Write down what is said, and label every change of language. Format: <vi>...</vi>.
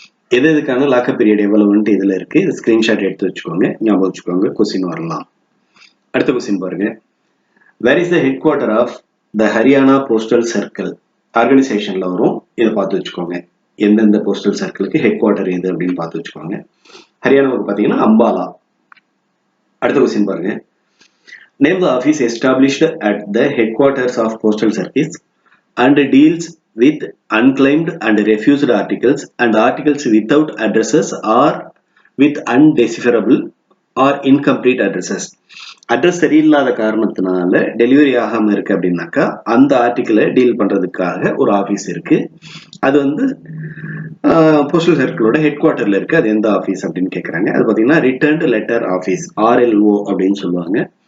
<ta>எதுக்கான lockup period எவ்வளவுன்ட்டு இதில் இருக்கு. இது ஸ்கிரீன்ஷாட் எடுத்து வச்சுக்கோங்க, ஞாபகம் வச்சுக்கோங்க. கொஸ்டின் வரலாம். அடுத்த கொஸ்டின் பாருங்க.</ta> <en>Where is the head quarter of the Haryana postal circle?</en> <ta>ஆர்கனைசேஷன்ல வரும், இதை பார்த்து வச்சுக்கோங்க. எந்தெந்த போஸ்டல் சர்க்கிளுக்கு ஹெட் குவார்டர் எது அப்படின்னு பார்த்து வச்சுக்கோங்க. ஹரியானாவுக்கு பார்த்தீங்கன்னா அம்பாலா. அடுத்த கொஸ்டின் பாருங்க.</ta> <en>Name the office established at the head quarters of postal service and deals with unclaimed and refused articles and articles without addresses or with undecipherable or incomplete addresses.</en> <ta>Address சரியில்லாத காரணத்தினால delivery ஆகாம இருக்கு அப்படின்னாக்கா அந்த ஆர்டிக்கிளை deal பண்றதுக்காக ஒரு office இருக்கு. அது வந்து போஸ்டல் சர்க்கிளோட ஹெட் குவார்டர்ல இருக்கு. அது எந்த ஆஃபீஸ் அப்படின்னு கேட்கறாங்க. அது பார்த்தீங்கன்னா ரிட்டர்ன்டு லெட்டர் ஆஃபீஸ், RLO அப்படின்னு சொல்லுவாங்க.</ta>